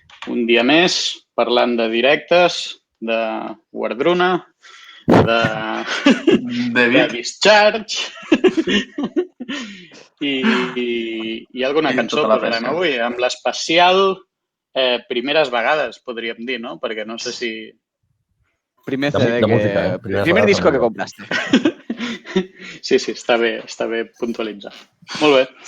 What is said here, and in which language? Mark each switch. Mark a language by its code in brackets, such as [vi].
[ca] Un dia més, parlant de directes, de Wardruna, de Discharge i alguna cançó posarem avui, amb l'especial primeres vegades, podríem dir, no? Perquè no sé si... [es] Primer CD primer disco que compraste. [ca] Sí, està bé puntualitzar. Molt bé.